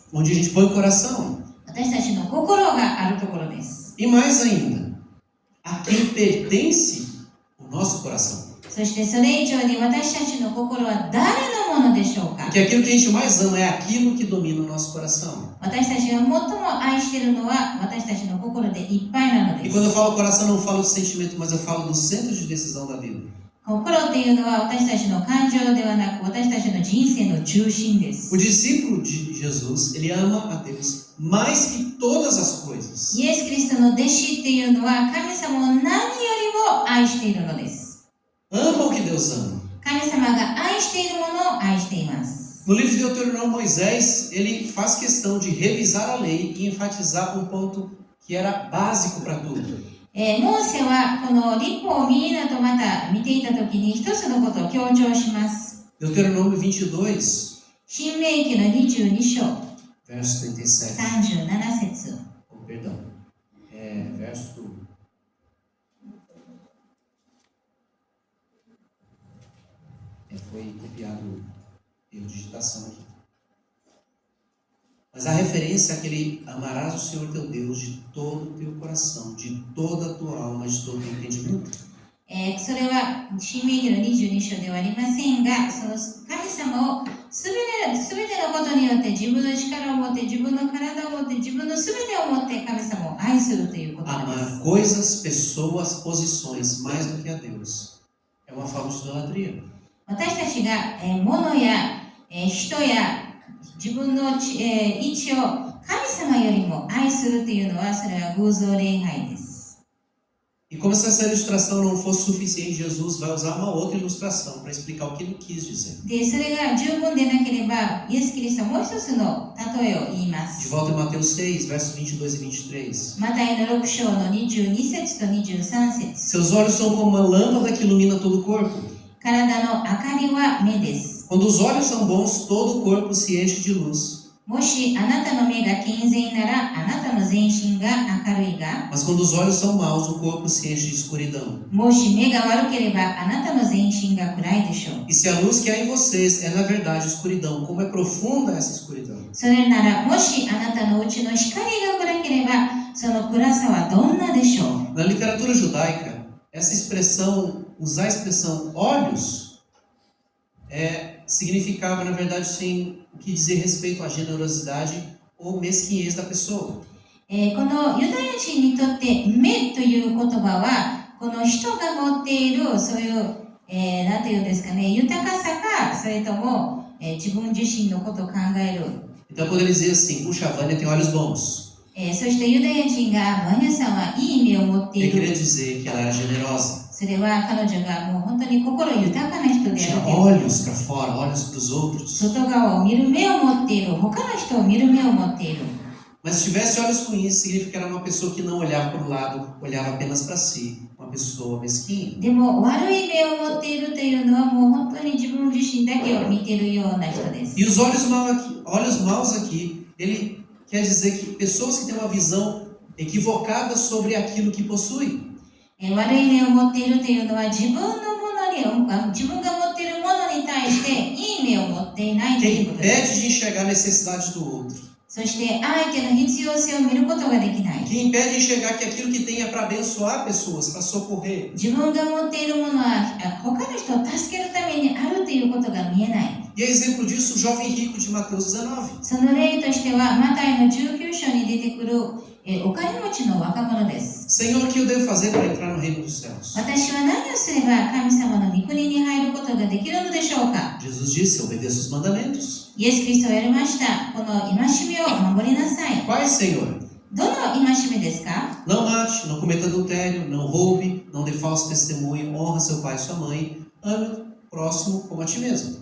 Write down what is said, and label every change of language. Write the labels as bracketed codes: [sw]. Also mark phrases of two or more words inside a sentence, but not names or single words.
[pt] Onde a gente põe o coração. [ja] 私たちの心があるところです。 [pt] E mais ainda, a quem pertence o nosso coração. [ja] そしてそれ以上に私たちの心は誰のものでしょうか。 [pt] Porque aquilo que a gente mais ama é aquilo que domina o nosso coração. [ja] 私たちが最も愛しているのは私たちの心でいっぱいなの [pt] E [ja] で [pt] quando eu [ja] す。 [pt] falo coração, não falo de sentimento, mas eu falo do centro de decisão da vida. [ja] 心っていうのは私たちの感情ではなく私たちの人生の中心です。 [pt] O discípulo de Jesus, ele ama a Deus mais que todas as coisas. [ja] イエス・キリストの弟子っていうのは神様を何よりも愛しているのです。 [pt] Ama o que Deus ama. [ja] 神様が愛しているものを愛しています。 [pt] No livro de Deuteronômio, Moisés, ele faz questão de revisar a lei e enfatizar um ponto que era básico para tudo. [ja] モーセはこの律法をみんなとまた見ていたときに一つのことを強調します。 [pt] Deuteronômio 22, [ja] 新明記の22章 [pt] verso 37. [ja] 37節。 [pt] Oh, perdão. Verso... Foi copiado erro de digitação aqui. Mas a referência é aquele amarás o Senhor teu Deus de todo o teu coração, de toda a tua alma, de todo o teu entendimento. [ja] それは新明記の22章ではありませんが、その神様をすべてのことによって自分の力を持って自分の体を持って自分のすべてを持って神様を愛するということです。 [pt] Amar coisas, pessoas, posições mais do que a Deus é uma forma de idolatria. [ja] 私たちが物や人や自分の位置を神様よりも愛するというのはそれは偶像礼拝です。 [pt] E como se essa ilustração não fosse suficiente, Jesus vai usar uma outra ilustração para explicar o que ele quis dizer. [ja] で、それが十分でなければ、イエス・キリストはもう一つの例えを言いま [pt] De [ja] す。 [pt] volta em Mateus 6, versos 22 e 23. [ja] マタイの6章の22節と23節。 [pt] Seus olhos são como uma lâmpada que ilumina todo o corpo. [ja] 体の明かりは目です。 [pt] Quando os olhos são bons, todo o corpo se enche de luz. [ja] もしあなたの目が健全なら、あなたの全身が明るいが、 [pt] Mas quando os olhos são maus, o corpo se enche de escuridão. [ja] もし目が悪ければ、あなたの全身が暗いでしょう。 [pt] E se a luz que há em vocês é na verdade escuridão, como é profunda essa escuridão? [ja] それなら、もしあなたのうちの光が暗ければ、その暗さはどんなでしょう。 [pt] Na literatura judaica, essa expressão, usar a expressão olhos, significava, na verdade, sim, o que dizer respeito à generosidade ou mesquinhez da pessoa. [ja] このユダヤ人にとって目という言葉は、この人が持っているそういう、なんていうんですかね、豊かさか、それとも、自分自身のことを考える。 [pt] Então, quando ele dizia assim, puxa, a Vânia tem olhos bons, [ja] そしてユダヤ人が、バニャさんはいい目を持ってい [pt] ele [ja] る。 [pt] queria dizer que ela era generosa. [ja] それは彼女がもう本当に心豊かな人である [pt] Tinha [ja] という。 [pt] olhos para fora, olhos para os outros. [ja] 外側を見る目を持っている。他の人を見る目を持っている。 [pt] Mas se tivesse olhos ruins, significa que era uma pessoa que não olhava para o lado, olhava apenas para si. Uma pessoa mesquinha. [ja] でも悪い目を持っているというのはもう本当に自分自身だけを見ているような人です。 [pt] E os olhos maus aqui, ele quer dizer que pessoas que têm uma visão equivocada sobre aquilo que possuem. [ja] 悪い目を持っているというのは自分のものに、自分が持っているものに対していい目を持っていないとい [pt] Que [ja] うことで [pt] impede [ja] す。 [pt] de enxergar a necessidade do outro. [ja] そして相手の必要性を見ることができない。 [pt] Que impede de enxergar que aquilo que tem é para abençoar pessoas, para socorrer. [ja] 自分が持っているものは他の人を助けるためにあるということが見えない。 [pt] E é exemplo disso o jovem rico de Mateus 19. [ja] その例としてはマタイの19章に出てくるお金持ちの若者です。 [pt] Senhor, o que eu devo fazer para entrar no reino dos céus? [ja] 私は何をすれば神様の御国に入ることができるのでしょうか。 [pt] Jesus disse, obedeça os mandamentos. [ja] イエス・キリストはやりました。この戒めを守りなさい。 [pt] Quais, Senhor? [ja] どの戒めですか？ [pt] Não mate, não cometa adultério, não roube, não dê falso testemunho, honra seu pai e sua mãe, ame o próximo como a ti mesmo.